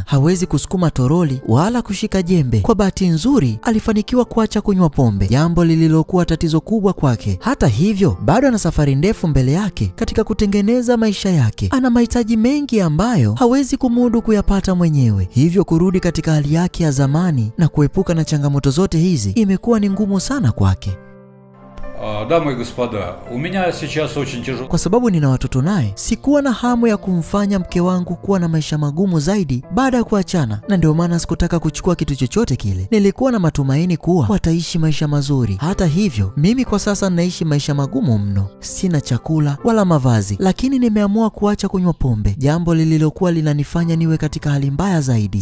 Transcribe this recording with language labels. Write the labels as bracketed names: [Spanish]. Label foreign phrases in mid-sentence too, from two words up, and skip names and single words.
[Swahili] Hawezi kusukuma toroli wala kushika jembe. Kwa bahati nzuri, alifanikiwa kuacha kunywa pombe, jambo lililokuwa tatizo kubwa kwake. Hata hivyo, bado ana safari ndefu mbele yake katika kutengeneza maisha yake. Ana mahitaji mengi ambayo hawezi kumudu kuyapata mwenyewe. Hivyo kurudi katika hali yake ya zamani na kuepuka na changamoto zote hizi imekuwa ni ngumu sana kwake. [Russian] Дамы и господа, у меня сейчас очень тяжело. [Swahili] Kwa sababu nina watoto naye, sikuwa na hamu ya kumfanya mke wangu kuwa na maisha magumu zaidi baada ya kuachana, na ndio maana sikutaka kuchukua kitu chochote kile. Nilikuwa na matumaini kuwa wataishi maisha mazuri. Hata hivyo, mimi kwa sasa naishi maisha magumu mno. Sina chakula wala mavazi, lakini nimeamua kuacha kunywa pombe, jambo lililokuwa linanifanya niwe katika hali mbaya zaidi.